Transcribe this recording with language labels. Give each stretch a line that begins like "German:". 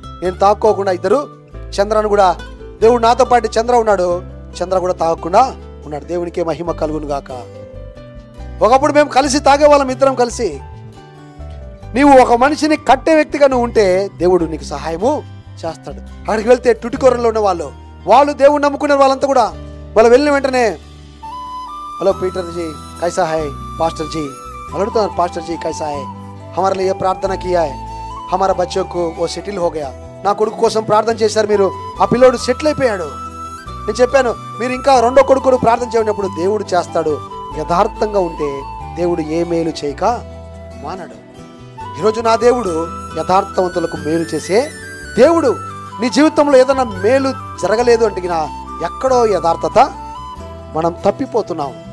Telugu: నేను తాక్కోకుండా ఇద్దరు చంద్రను కూడా, దేవుడు నాతో పాటు చంద్ర ఉన్నాడు, చంద్ర కూడా తాగకుండా ఉన్నాడు. దేవునికే మహిమ కలుగును గాక. ఒకప్పుడు మేము కలిసి తాగేవాళ్ళం, ఇద్దరం కలిసి. నీవు ఒక మనిషిని కట్టే వ్యక్తిగా నువ్వు ఉంటే దేవుడు నీకు సహాయము చేస్తాడు. అక్కడికి వెళ్తే టుటికొరలో ఉన్న వాళ్ళు దేవుడు నమ్ముకునే వాళ్ళంతా కూడా వాళ్ళు వెళ్ళిన వెంటనే
Hindi: हेलो पीटर जी कैसा है, पास्टर जी अड़ता पास्टर जी कैसा है, हमारे लिए प्रार्थना किया है, हमारा बच्चों को वो सेटिल हो गया,
Telugu: నా కొడుకు కోసం ప్రార్థన చేశారు మీరు, ఆ పిల్లోడు సెటిల్ అయిపోయాడు. నేను చెప్పాను, మీరు ఇంకా రెండో కొడుకు ప్రార్థన చేయనప్పుడు దేవుడు చేస్తాడు. యథార్థంగా ఉంటే దేవుడు ఏ మేలు చేయక మానడు. ఈరోజు నా దేవుడు యథార్థవంతులకు మేలు చేసే దేవుడు. నీ జీవితంలో ఏదైనా మేలు జరగలేదు అంటే ఎక్కడో యథార్థత మనం తప్పిపోతున్నాం.